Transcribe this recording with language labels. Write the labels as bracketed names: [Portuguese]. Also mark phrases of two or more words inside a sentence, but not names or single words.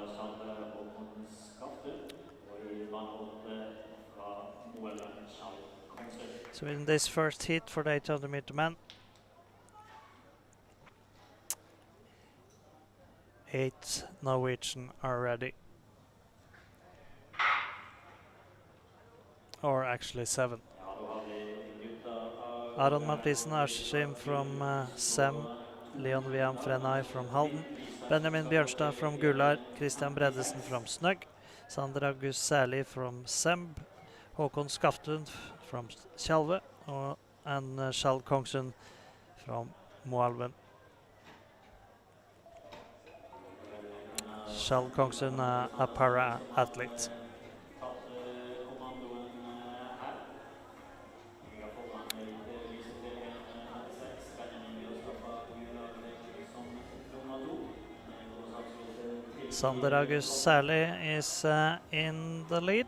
[English] So in this first heat for the 800 meter men, 8 Norwegian are ready. Or actually 7. Aron Mathisen Askim from SEM, Leon Wiam Frenay from Halden, Benjamin Bjørnstad from Gular, Christian Breddesen from Snøgg, Sander August Særli from SEMB, Håkon Skaftun from Tjalve, and Skjald Kongsund from Moelven. Skjald Kongsund, a para-athlete. Sander August Særli is in the lead.